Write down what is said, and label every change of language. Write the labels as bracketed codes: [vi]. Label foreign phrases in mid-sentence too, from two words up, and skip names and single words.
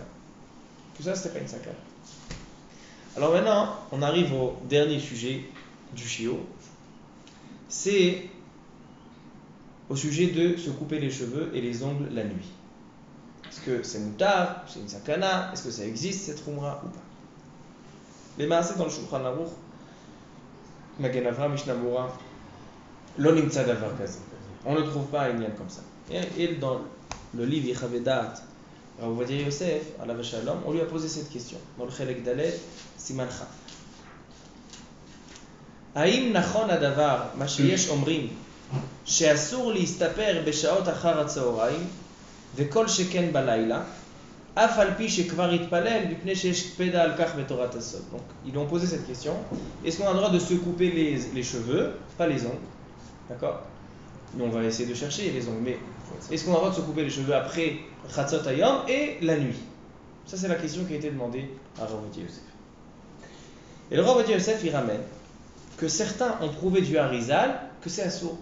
[fr] Que ça c'était pas une sakana. Alors maintenant, on arrive au dernier sujet du Shio. C'est au sujet de se couper les cheveux et les ongles la nuit. Est-ce que c'est moutar, c'est une sakana, est-ce que ça existe cette rumra ou pas? Les maaseh dans le Shulchan Aruch, Magen Avraham, Mishnah Bura, [he] לא נמצא דבר כזה. [fr] On ne trouve pas un lien comme ça. Et dans le livre Yechavedat, Rav Ovadia Yosef, [he] עליו השלום, [fr] on lui a posé cette question. Dans le [he] חלק ד', סימן כ'. האם נכון הדבר, מה שיש אומרים, שאסור להסתפר בשעות אחר הצהריים, וכל שכן בלילה, אף על פי שכבר התפלל, מפני שיש קפדה על כך בתורת הסוד. [fr] Donc, ils lui ont posé cette question. Est-ce qu'on a le droit de se couper les cheveux, pas les ongles? D'accord? Nous, on va essayer de chercher les ongles, mais est-ce qu'on a le droit de se couper les cheveux après [he] חצות היום [fr] et la nuit? Ça, c'est la question qui a été demandée à Rav Ovadia Yosef. Et le Rav Ovadia Yosef, il ramène que certains ont prouvé du Harizal que c'est assourd.